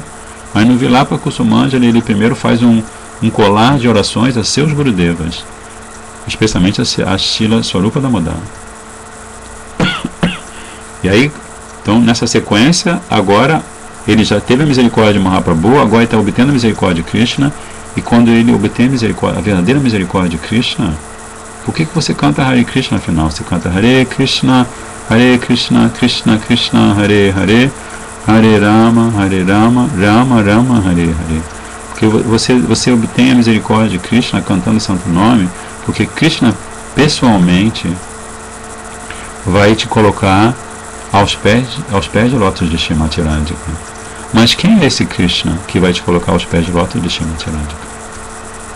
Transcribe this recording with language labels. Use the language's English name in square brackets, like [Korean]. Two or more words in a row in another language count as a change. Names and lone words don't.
[Portuguese] Mas no Vilapa Kusumanjali ele primeiro faz um colar de orações a seus Gurudevas, especialmente a Srila Swarupa Damodara. E aí, então nessa sequência, agora ele já teve a misericórdia de Mahaprabhu, agora ele está obtendo a misericórdia de Krishna, e quando ele obtém a verdadeira misericórdia de Krishna, por que você canta Hare Krishna afinal? Você canta [Sanskrit] Hare Krishna, Krishna Krishna, Hare Hare, Hare Rama, Rama Rama, Hare Hare. [Portuguese] Porque você obtém a misericórdia de Krishna cantando o santo nome, porque Krishna pessoalmente vai te colocar aos pés de lótus de Srimati Radhika. Mas quem é esse Krishna que vai te colocar aos pés de lótus de Srimati Radhika?